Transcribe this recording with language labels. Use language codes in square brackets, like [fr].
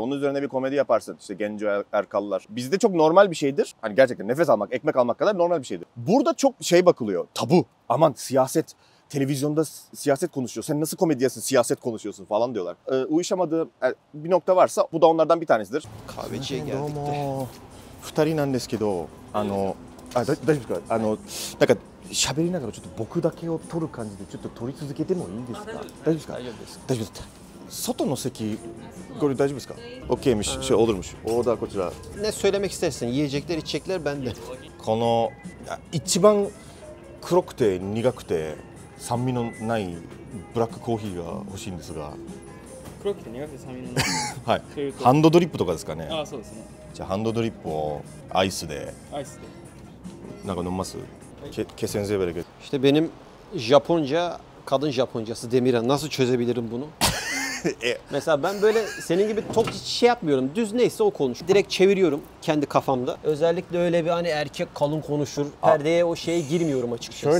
[tr] Onun üzerine bir komedi yaparsın. İşte Genco Erkallar. Bizde çok normal bir şeydir. Hani gerçekten nefes almak, ekmek almak kadar normal bir şeydir. Burada çok bakılıyor. Tabu. Aman siyaset. Televizyonda siyaset konuşuyor. Sen nasıl komedyensin, siyaset konuşuyorsun falan diyorlar. Uyuşamadığı bir nokta varsa bu da onlardan bir tanesidir. Kahveciye geldik de. [ja] 二人なんですけど、大丈夫ですか？なんか喋りながらちょっと僕だけを撮る感じでちょっと撮り続けてもいいですか？大丈夫ですか？大丈夫です。大丈夫です。外の席これ大丈夫ですか？ [tr] OK'miş, olurmuş. O da [ja] こちら。 [tr] Ne söylemek istersen yiyecekler içecekler bende. [ja] この一番黒くて苦くて酸味のないブラックコーヒーが欲しいんですが。黒くて苦くて酸味のないはいという。とハンドドリップとかですかね。ああそうですねじゃあハンドドリップをアイスでアイスでなんか飲みます？ [tr] Kesenize bereket. İşte benim Japonca, kadın Japoncası Demirhan. Nasıl çözebilirim bunu? Mesela ben böyle senin gibi çok şey yapmıyorum. Düz neyse o konuş. Direkt çeviriyorum kendi kafamda. Özellikle öyle bir hani erkek kalın konuşur. Perdeye o şeye girmiyorum açıkçası.